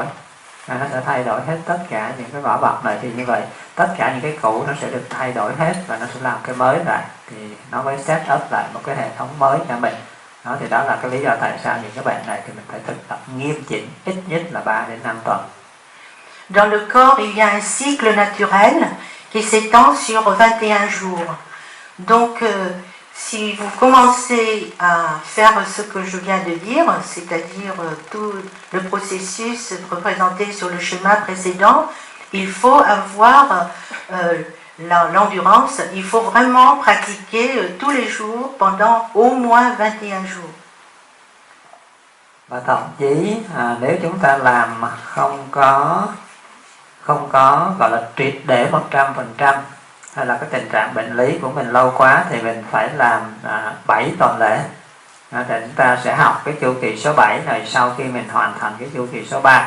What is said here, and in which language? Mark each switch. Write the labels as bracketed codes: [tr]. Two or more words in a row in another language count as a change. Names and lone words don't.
[vi] Nó sẽ thay đổi hết tất cả những cái vỏ bọc này. Thì như vậy tất cả những cái cũ nó sẽ được thay đổi hết và nó sẽ làm cái mới lại, thì nó mới [en] set up [vi] lại một cái hệ thống mới cho mình. Đó, thì đó là cái lý do tại sao những cái bệnh này thì mình phải thực tập nghiêm chỉnh ít nhất là 3 đến 5 tuần. [fr] Dans le corps, il y a un cycle naturel qui s'étend sur 21 jours. Donc, si vous commencez à faire ce que je viens de dire, c'est-à-dire tout le processus représenté sur le schéma précédent, il faut avoir l'endurance, il faut vraiment pratiquer tous les jours pendant au moins 21 jours. [vi] Và thậm chí nếu chúng ta làm mà không có gọi là triệt để 100%, hay là cái tình trạng bệnh lý của mình lâu quá, thì mình phải làm 7 tuần lễ. Thì chúng ta sẽ học cái chu kỳ số 7 này sau khi mình hoàn thành cái chu kỳ số 3.